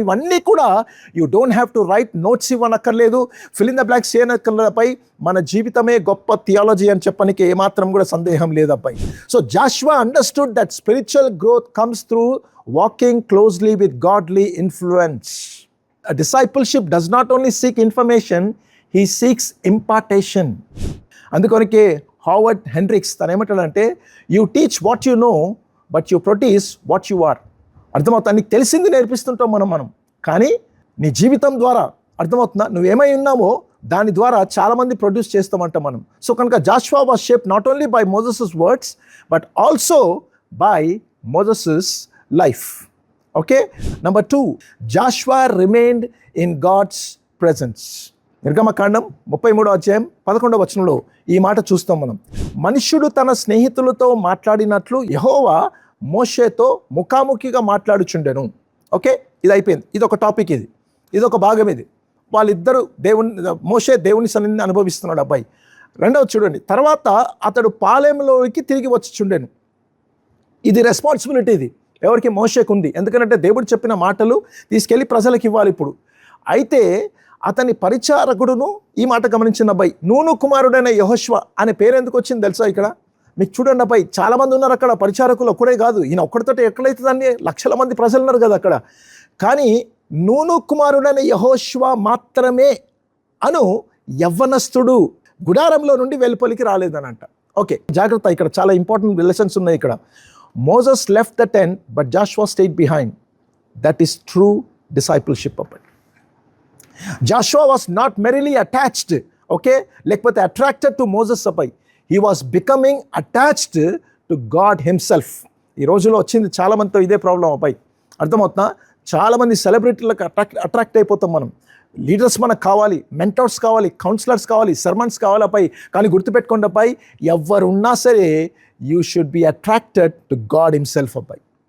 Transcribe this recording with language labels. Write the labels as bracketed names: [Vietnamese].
[Telugu] ఇవన్నీ కూడా [English] you don't have to write notes [Telugu] ఇవ్వనక్కర్లేదు, fill in the blanks చేయనక్కర్లేదపై. మన జీవితమే గొప్ప థియాలజీ అని చెప్పడానికి ఏమాత్రం కూడా సందేహం లేదు అబ్బాయి. [English] So Joshua understood that spiritual growth comes through walking closely with godly influence. A discipleship does not only seek information, he seeks impartation. [Telugu] అందుకొనకే Howard Henriques తను ఏమంటాడంటే, [English] You teach what you know but you produce what you are. అర్థమవుతా? [Telugu] నీకు తెలిసింది నేర్పిస్తుంటాం మనం, కానీ నీ జీవితం ద్వారా అర్థమవుతుందా నువ్వేమై ఉన్నామో దాని ద్వారా చాలామంది ప్రొడ్యూస్ చేస్తామంటాం మనం. [English] So కనుక Joshua was shaped not only by Moses's words but also by Moses's life. Okay, number 2, Joshua remained in God's presence. [Telugu] నిర్గమకాండం 33వ అధ్యాయం 11వ వచనంలో ఈ మాట చూస్తాం మనం. మనుష్యుడు తన స్నేహితులతో మాట్లాడినట్లు యెహోవా మోషేతో ముఖాముఖిగా మాట్లాడుచుండెను. ఓకే, ఇది అయిపోయింది. ఇది ఒక టాపిక్, ఇది ఒక భాగం. ఇది వాళ్ళిద్దరూ మోషే దేవుని సన్నిధిని అనుభవిస్తున్నాడు అబ్బాయి. రెండవ చూడండి, తర్వాత అతడు పాలెంలోకి తిరిగి వచ్చిచుండెను. ఇది రెస్పాన్సిబిలిటీ, ఇది ఎవరికి? మోషేకు ఉంది. ఎందుకంటే దేవుడు చెప్పిన మాటలు తీసుకెళ్ళి ప్రజలకు ఇవ్వాలి ఇప్పుడు. అయితే అతని పరిచారకుడును ఈ మాట గమనించిన అబ్బాయి, నూను కుమారుడైన యెహోషువ అనే పేరు ఎందుకు వచ్చింది తెలుసా? ఇక్కడ మీకు చూడండి అబ్బాయి, చాలామంది ఉన్నారు అక్కడ పరిచారకులు. ఒక్కడే కాదు, ఈయన ఒక్కడితోటి ఎక్కడైతుందని లక్షల మంది ప్రజలు ఉన్నారు కదా అక్కడ. కానీ నూను కుమారుడైన యెహోషువ మాత్రమే అను యవ్వనస్తుడు గుడారంలో నుండి వెలుపలికి రాలేదనంట. ఓకే, జాగ్రత్త, ఇక్కడ చాలా ఇంపార్టెంట్ లెసన్స్ ఉన్నాయి ఇక్కడ. [English] Moses left the tent, but Joshua stayed behind. That is true discipleship. Joshua was not merely attached, okay, lekapothe attracted to Moses appai. He was becoming attached to God himself. [Telugu] ఈ రోజులో వచ్చింది చాలా మందితో ఇదే problem అబ్బాయి. అర్థమవుతుందా? చాలా మంది సెలబ్రిటీలకు అట్రాక్ట్ అయిపోతాం మనం. లీడర్స్ మనకు కావాలి, మెంటర్స్ కావాలి, కౌన్సిలర్స్ కావాలి, సర్మన్స్ కావాలి అబ్బాయి. కానీ గుర్తుపెట్టుకోండి అబ్బాయి, ఎవరున్నా సరే [English] you should be attracted to God himself [Telugu] అబ్బాయి.